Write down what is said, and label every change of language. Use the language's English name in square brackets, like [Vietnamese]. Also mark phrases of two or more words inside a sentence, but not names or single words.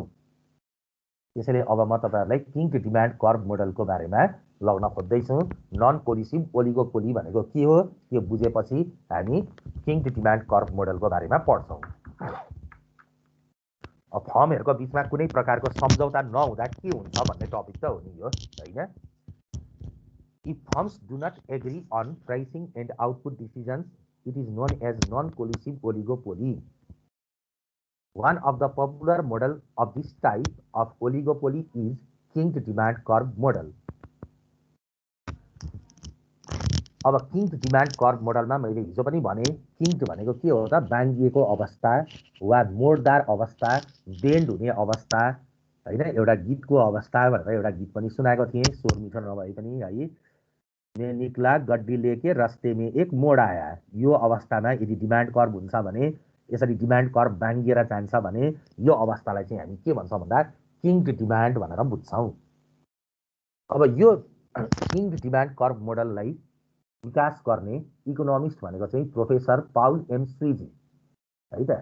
[Nepali] त्यसैले अब म तपाईँहरूलाई [English] kinked demand curve modelको [Nepali] बारेमा लगाउन खोज्दैछु। [English] non collusive oligopoly [Nepali] भनेको के हो त्यो बुझेपछि हामी [English] kinked demand curve modelको [Nepali] बारेमा पढ्छौँ। अब फर्महरूको बिचमा कुनै प्रकारको सम्झौता नहुँदा के हुन्छ भन्ने टपिक त हो नि यो, होइन। [English] If firms do not agree on pricing and output decisions, it is known as non-collusive oligopoly. One of the popular model of this type of oligopoly is kinked demand curve model. [Nepali] अब [English] kinked demand curve modelमा [Nepali] मैले हिजो पनि भने किङ्ड भनेको के हो त बाङ्गिएको अवस्था वा मोडदार अवस्था, बेन्ड हुने अवस्था, होइन। एउटा गीतको अवस्था भनेर एउटा गीत पनि सुनाएको थिएँ, स्वर मिठो नभए पनि है। [Hindi] मैं निक्ला गड्डी लेके रस्ते में एक मोड आया। [Nepali] यो अवस्थामा यदि [English] demand curve [Nepali] हुन्छ भने, यसरी [English] demand curve [Nepali] बाङ्गिएर जान्छ भने यो अवस्थालाई चाहिँ हामी के भन्छौँ भन्दा [English] kinked demand [Nepali] भनेर बुझ्छौँ। अब यो [English] kinked demand curve modelलाई [Nepali] विकास गर्ने इकोनोमिस्ट भनेको चाहिँ प्रोफेसर पाउल एम स्विजी है त।